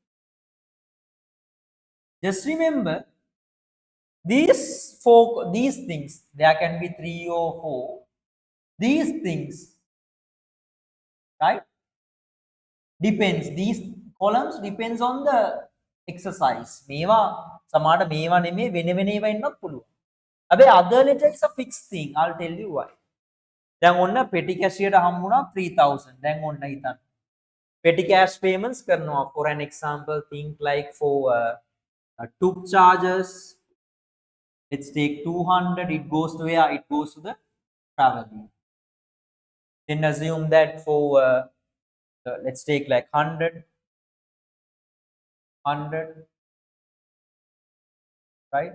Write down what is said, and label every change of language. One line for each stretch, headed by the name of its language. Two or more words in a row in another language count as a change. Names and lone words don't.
English: Just remember, these things, there can be 3 or 4. These things, right? Depends. These columns depends on the exercise.
Sinhala: මේවා සමහරට මේවා නෙමෙයි වෙන වෙන ඒවා ඉන්නත් පුළුවන්.
English: හැබැයි other ledger is a fixed thing. I'll tell you why.
Sinhala: දැන් ඔන්න
English: petty cashier
Sinhala: හම්බුණා 3000. දැන් ඔන්න හිතන්න.
English: Petty cash payments කරනවා. For an example, think like for tube charges. Let's take 200. It goes to where? It goes to the traveling. Then assume that for let's take like 100, right?